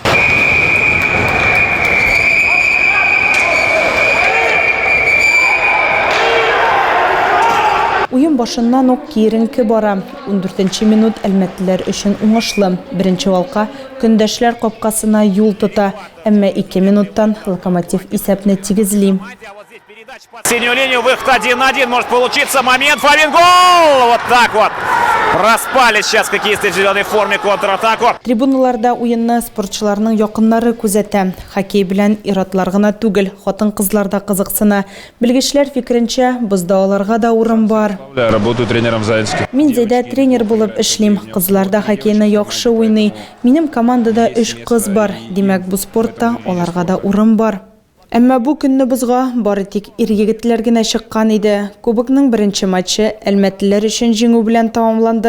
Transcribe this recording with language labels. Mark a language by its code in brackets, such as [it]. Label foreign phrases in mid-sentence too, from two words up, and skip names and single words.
[tt] Уен башыннан ук киеренке бара. 14-нче минут әлмәтлеләр өчен уңышлы. Беренче валка көндәшләр капкасына юл тота, әмма 2 минуттан Локомотив исәпне тигезли. [ru] Синюю линию, выход 1-1, может получиться момент, Фомин, гол! Вот так вот. Проспали сейчас хоккеисты в зеленой форме контратаку. [tt] Трибуналарда уенны спортчыларның якыннары күзәтә. Хоккей белән иратлар гына түгел, хатын-кызлар да кызыксына. Белгечләр фикеренчә, бозда аларга да урын бар. [ru] Работаю тренером в Заинске. [tt] Мин Зәйдә тренер булып эшлим. Кызлар да хоккейны яхшы уйный. Минем командада 3 кыз бар. Димәк, бу спортта аларга да урын бар. Әмма бу көнне бозга бары тик ир-егетләр генә чыккан иде. Кубокның беренче матчы әлмәтлеләр өчен җиңү белән тамамланды.